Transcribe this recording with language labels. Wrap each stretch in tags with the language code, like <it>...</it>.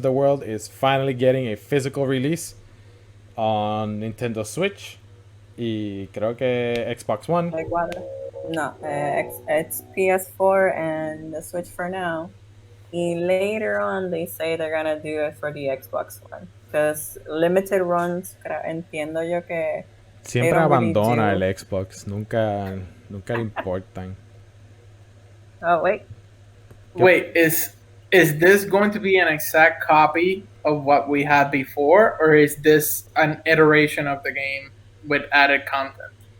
<en>the World is finally getting a physical release on Nintendo Switch</en> <es>y creo que</es> <en>Xbox One. No, it's PS4 and the Switch for now. Y later on, they say they're gonna do it for the Xbox One. Because limited runs,</en> <es>entiendo yo que siempre abandona el Xbox, nunca le importan.</es> <en>Oh, wait. Wait, is this going to be an exact copy of what we had before, or is this an iteration of the game with added content?</en>